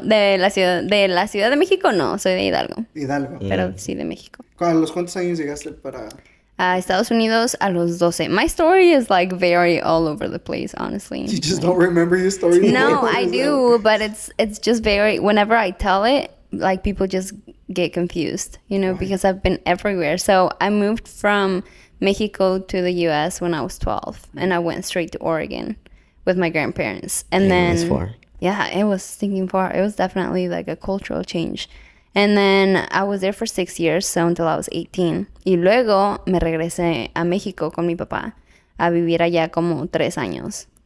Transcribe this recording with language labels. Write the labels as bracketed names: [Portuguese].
[Spanish] de la ciudad de México no, soy de Hidalgo. Hidalgo. Pero sí de México. ¿A los cuántos años llegaste para...? a Estados Unidos a los 12. [English] My story is like very all over the place, honestly. You just don't remember your story? No, I do, but it's just very, whenever I tell it, like people just get confused, because I've been everywhere. So I moved from Mexico to the US when I was 12, and I went straight to Oregon with my grandparents. And then that's far. Yeah, it was stinking far. It was definitely like a cultural change. And then I was there for 6 years, so until I was 18. [Spanish] Y luego me regresé a México con mi papá a vivir allá como 3 años.